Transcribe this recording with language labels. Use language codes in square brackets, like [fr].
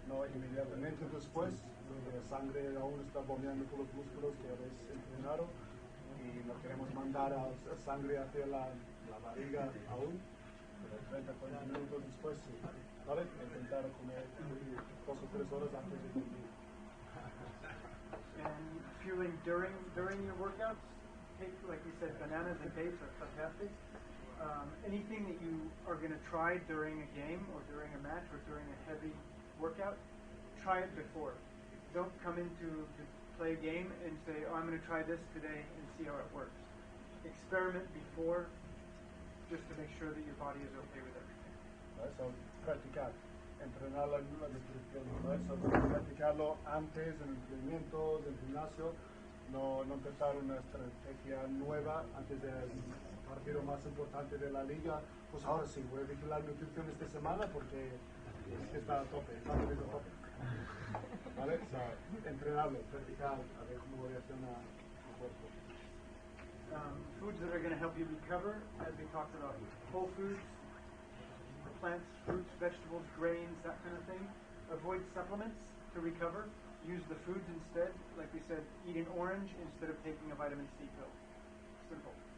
[es] No inmediatamente después, porque la sangre aún está bombeando por los músculos que habéis entrenado y no queremos mandar a sangre hacia la barriga aún, pero 30 a 40 minutos después, ¿vale? Intentar comer 2 o 3 horas antes de dormir. [en] And fueling during your workouts, take, like we said, bananas and dates are fantastic. Anything that you are going to try during a game or during a match or during a heavy workout, try it before. Don't come into to play a game and say, oh, I'm going to try this today and see how it works. Experiment before, just to make sure that your body is okay with everything. [es] Eso, practicar, entrenar la nutrición, ¿no? Eso, practicarlo antes en entrenamientos, en gimnasio, no empezar una estrategia nueva antes del partido más importante de la liga. Pues ahora sí, voy a vigilar nutrición esta semana porque está a tope, está a tope. ¿Vale? O sea, entrenarlo, practicar, a ver cómo reacciona el cuerpo. [en] Foods that are going to help you recover, as we talked about, whole foods, plants, fruits, vegetables, grains, that kind of thing. Avoid supplements to recover. Use the foods instead. Like we said, eat an orange instead of taking a vitamin C pill. Simple.